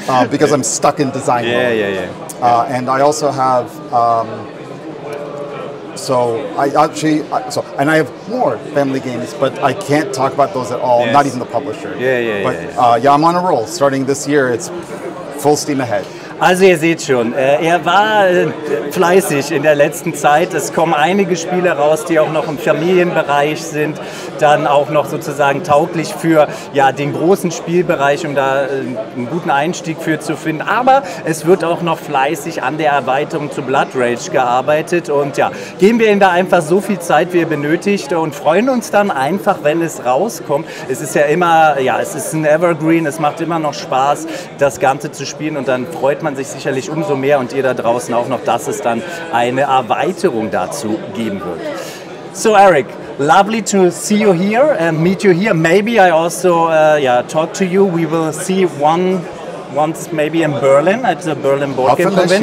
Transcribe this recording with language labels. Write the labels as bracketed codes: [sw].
[en] Because I'm stuck in design mode. And I also have. And I have more family games, but I can't talk about those at all. Not even the publisher. I'm on a roll. Starting this year, it's full steam ahead. [de] Also ihr seht schon, er war fleißig in der letzten Zeit. Es kommen einige Spiele raus, die auch noch im Familienbereich sind, dann auch noch sozusagen tauglich für den großen Spielbereich, um da einen guten Einstieg für zu finden. Aber es wird auch noch fleißig an der Erweiterung zu Blood Rage gearbeitet und geben wir ihm da einfach so viel Zeit, wie er benötigt und freuen uns dann einfach, wenn es rauskommt. Es ist ja immer, es ist ein Evergreen, es macht immer noch Spaß, das Ganze zu spielen und dann freut man sich sicherlich umso mehr und ihr da draußen auch noch, dass es dann eine Erweiterung dazu geben wird. [en] So Erik, lovely to see you here and meet you here. Maybe I also talk to you. We will see once maybe in Berlin at the Berlin Board Game Convention.